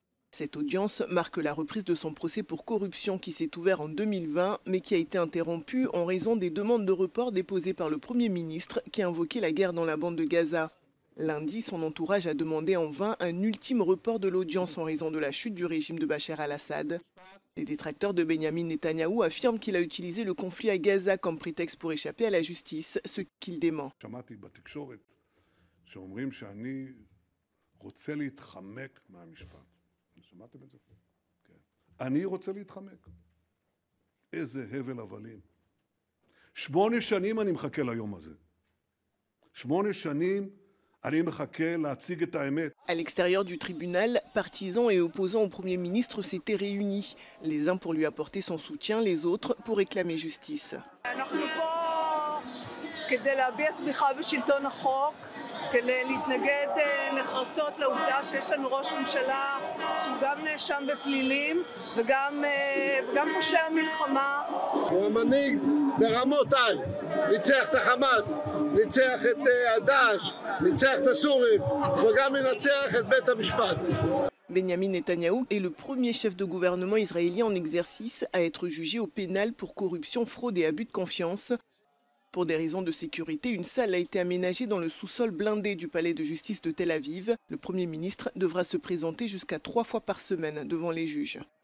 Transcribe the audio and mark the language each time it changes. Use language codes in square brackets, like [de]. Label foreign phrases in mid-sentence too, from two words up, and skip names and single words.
[fr] Cette audience marque la reprise de son procès pour corruption qui s'est ouvert en 2020, mais qui a été interrompu en raison des demandes de report déposées par le Premier ministre qui a invoqué la guerre dans la bande de Gaza. Lundi, son entourage a demandé en vain un ultime report de l'audience en raison de la chute du régime de Bachar al-Assad. Les détracteurs de Benyamin Netanyahou affirment qu'il a utilisé le conflit à Gaza comme prétexte pour échapper à la justice, ce qu'il dément. [he] שמעתם את זה? כן. אני רוצה להתחמק. איזה הבל הבלים. 8 שנים אני מחכה ליום הזה. 8 שנים אני מחכה להציג את האמת. [fr] À l'extérieur du tribunal, partisans et opposants au Premier ministre s'étaient réunis. Les uns pour lui apporter son soutien, les autres pour réclamer justice. [he] כדי להביע תמיכה בשלטון החוק, כדי להתנגד נחרצות לעובדה שיש לנו ראש ממשלה שהוא גם נאשם בפלילים וגם פושע מלחמה. הוא המנהיג ברמותיי, ניצח את החמאס, ניצח את דאעש, ניצח את הסורים, וגם ינצח את בית המשפט. [fr] Benyamin Netanyahou est le premier chef de gouvernement israélien en exercice à être jugé au pénal pour corruption, fraude et abus de confiance. Pour des raisons de sécurité, une salle a été aménagée dans le sous-sol blindé du palais de justice de Tel Aviv. Le Premier ministre devra se présenter jusqu'à 3 fois par semaine devant les juges.